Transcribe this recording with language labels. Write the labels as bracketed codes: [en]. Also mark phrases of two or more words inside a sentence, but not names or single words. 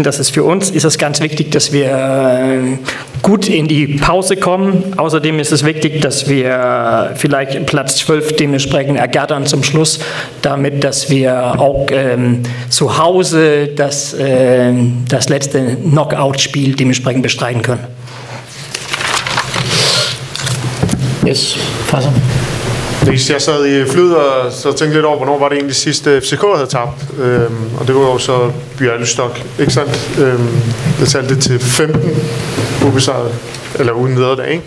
[de] Das ist für uns ist es ganz wichtig, dass wir gut in die Pause kommen. Außerdem ist es wichtig, dass wir vielleicht Platz 12 dementsprechend ergattern zum Schluss, damit dass wir auch zu Hause das letzte Knockout-Spiel dementsprechend bestreiten können. [en] Yes, Fasser. [da] Jeg sad i flyet og så tænkte lidt over, hvornår var det egentlig sidste FCK havde tabt. Og det var jo så Bialystok, ikke sandt? Jeg talte det til 15 ubesejret, eller uden nederlag, ikke?